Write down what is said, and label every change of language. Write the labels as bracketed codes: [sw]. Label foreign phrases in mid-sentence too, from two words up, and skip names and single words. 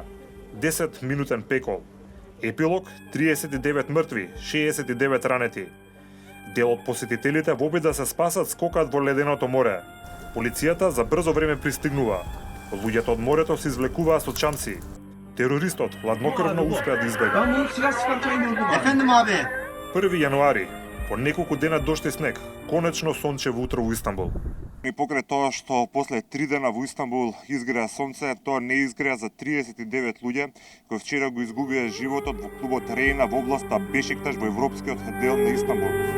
[mk] 10-минутен пекол. Епилог 39 мртви, 69 ранети. Дел од посетителите во обид да се спасат скокаат во леденото море. Полицијата за брзо време пристигнува. Луѓето од морето се извлекуваа со чамци. Терористот хладнокрвно успеа да избега. [tr] Ben bunu silah sıkarken gördüm abi. Efendim abi. [mk] 1 јануари, по неколку дена доште снег, конечно сончево утро во Истанбул. И покрај тоа што после 3 дена во Истанбул изгреа сонце, тоа не изгреа за 39 луѓе кои вчера го изгубија животот во клубот Рейна во областа Бешикташ во европскиот дел на Истанбул.